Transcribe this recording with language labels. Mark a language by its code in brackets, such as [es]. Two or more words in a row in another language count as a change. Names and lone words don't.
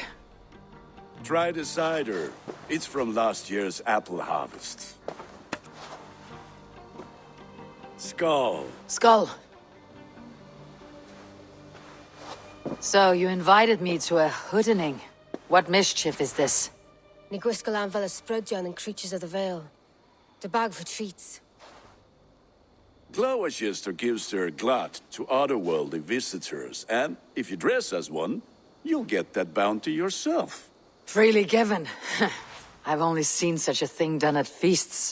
[en] Try the cider. It's from last year's apple harvest. Skull. Skull. So, you invited me to a hoodening. What mischief is this? [cy] Ni gwisgalan fel ysbrydion [en] and creatures of the Vale. The bag for treats. Glowachester gives their glut to otherworldly visitors, and if you dress as one, you'll get that bounty yourself. Freely given. I've only seen such a thing done at feasts.